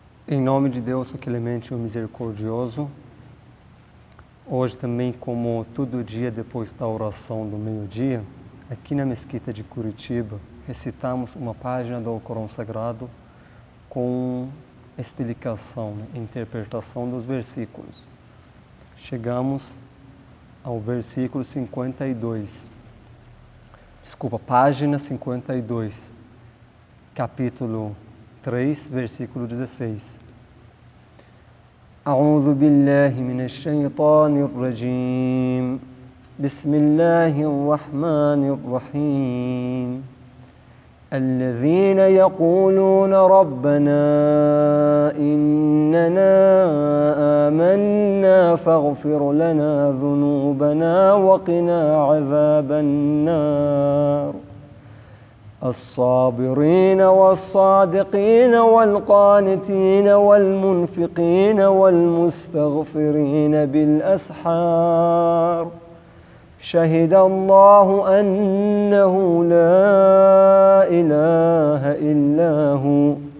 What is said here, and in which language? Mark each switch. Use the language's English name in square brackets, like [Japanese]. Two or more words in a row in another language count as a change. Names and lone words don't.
[Portuguese] Em nome de Deus, o clemente e o misericordioso, hoje também, como todo dia depois da oração do meio-dia, aqui na Mesquita de Curitiba, recitamos uma página do Alcorão Sagrado com explicação, interpretação dos versículos. Chegamos ao versículo 52. Página 52, capítulo 3, versículo 16. [Arabic] أعوذ بالله من الشيطان الرجيم بسم الله الرحمن الرحيم الذين يقولون ربنا إننا آمنا فاغفر لنا ذنوبنا وقنا عذاب النار الصابرين والصادقين والقانتين والمنفقين والمستغفرين بالأسحار شهد الله أنه لا إله إلا هو